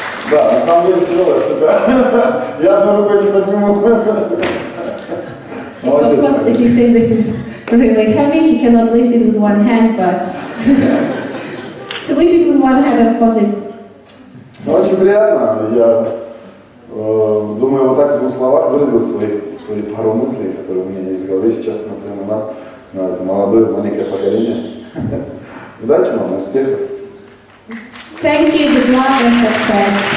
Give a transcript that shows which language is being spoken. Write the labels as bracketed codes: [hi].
[ru] Да, на самом деле тяжелая штука. Я одной рукой не подниму. [en] Of course, if you say this is really heavy, he cannot lift it with one hand, but to lift it with one hand, of course, it... [ru] Очень приятно. Я думаю, вот так в двух словах выразил свои пару мыслей, которые у меня есть в голове. Сейчас смотрю на нас, на это молодое, маленькое поколение. Удачи вам, успехов! [en] Thank you, good luck and success.